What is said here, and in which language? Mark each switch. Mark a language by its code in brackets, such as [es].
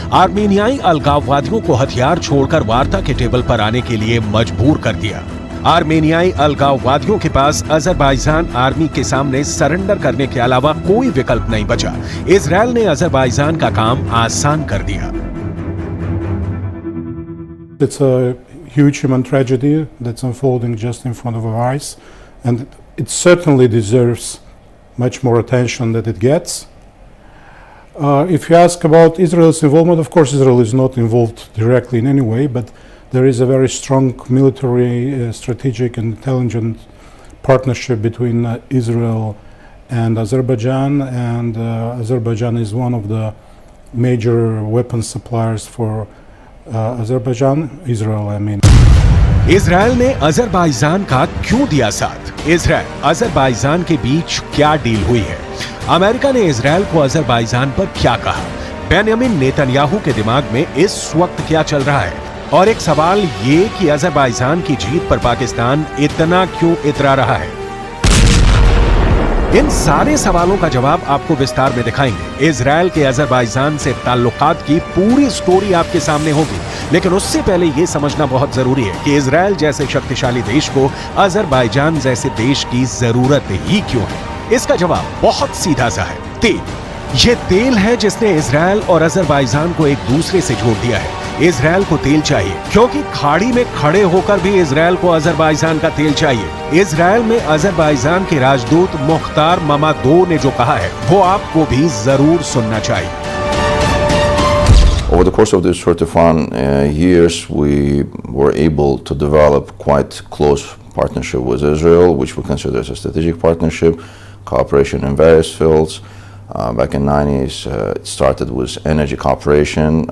[hi] आर्मेनियाई अलगाववादियों को हथियार छोड़कर वार्ता के टेबल पर आने के लिए मजबूर कर दिया। आर्मेनियाई अलगाववादियों के पास अजरबैजान आर्मी के सामने सरेंडर करने के अलावा कोई विकल्प नहीं बचा। इजराइल ने अजरबैजान का काम आसान कर दिया। [en] It's a huge human tragedy that's unfolding just in front of our eyes, and it certainly deserves much more attention than it gets. If you ask about Israel's involvement, of course Israel is not involved directly in any way, but there is a very strong military, strategic and intelligent partnership between Israel and Azerbaijan, and Azerbaijan is one of the major weapons suppliers for Azerbaijan, Israel, I mean. [hi] Israel ने Azerbaijan का क्यों दिया साथ? Israel Azerbaijan के बीच क्या deal हुई है? America ने इजराइल को अजरबैजान पर क्या कहा? बेंयामिन नेतन्याहू के दिमाग में इस वक्त क्या चल रहा है? और एक सवाल ये कि अजरबैजान की जीत पर पाकिस्तान इतना क्यों इतरा रहा है? इन सारे सवालों का जवाब आपको विस्तार में दिखाएंगे। इजराइल के अजरबैजान से ताल्लुकात की पूरी स्टोरी आपके सामने होगी, लेकिन उससे पहले यह समझना बहुत जरूरी है कि इजराइल जैसे शक्तिशाली देश को अजरबैजान जैसे देश की जरूरत ही क्यों है? इसका जवाब बहुत सीधा सा है, तेल। ये तेल है जिसने इजराइल और अजरबैजान को एक दूसरे से जोड़ दिया है। इजराइल को तेल चाहिए क्योंकि खाड़ी में खड़े होकर भी इजराइल को अजरबैजान का तेल चाहिए। इजराइल में अजरबैजान के राजदूत मुख्तार ममादोव ने जो कहा है वो आपको भी जरूर सुनना चाहिए। [en] Over the course of these 31 years, we were able to develop quite close partnership with Israel, which we consider as a strategic partnership, cooperation in various fields. Back in the 90s, it started with energy cooperation.